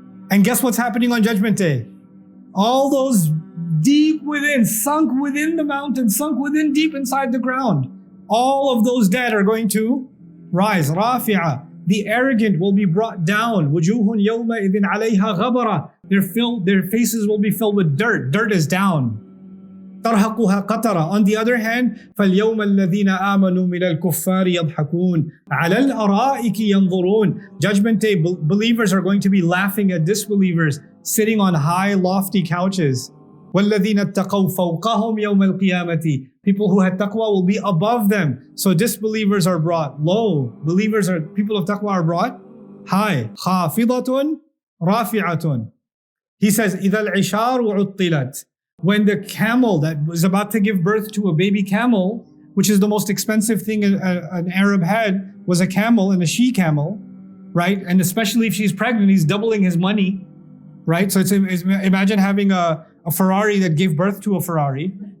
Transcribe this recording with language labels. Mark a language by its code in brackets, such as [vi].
[en] And guess what's happening on Judgment Day? All those deep within, sunk within the mountain, sunk within deep inside the ground, all of those dead are going to rise. Rafi'a. The arrogant will be brought down. [ar] وُجُوهٌ يَوْمَئِذٍ عَلَيْهَا غَبَرَةٌ. [en] Their faces will be filled with dirt. Dirt is down. [ar] تَرْهَقُهَا قَطَرًا. [en] On the other hand, [ar] فَالْيَوْمَ الَّذِينَ آمَنُوا مِنَ الْكُفَّارِ يَضْحَكُونَ عَلَى الْأَرَائِكِ يَنْظُرُونَ. [en] Judgment Day, believers are going to be laughing at disbelievers sitting on high, lofty couches. [ar] وَالَّذِينَ اتَّقَوْا فَوْقَهُمْ يَوْمَ الْقِيَامَةِ. [en] People who had taqwa will be above them. So disbelievers are brought low. People of taqwa are brought high. [ar] خَافِضَةٌ رَافِعَةٌ. [en] He says, [ar] إِذَا الْعِشَارُ عُطِّلَتْ. [en] When the camel that was about to give birth to a baby camel, which is the most expensive thing an Arab had, was a camel and a she-camel, right? And especially if she's pregnant, he's doubling his money, right? So imagine having a Ferrari that gave birth to a Ferrari.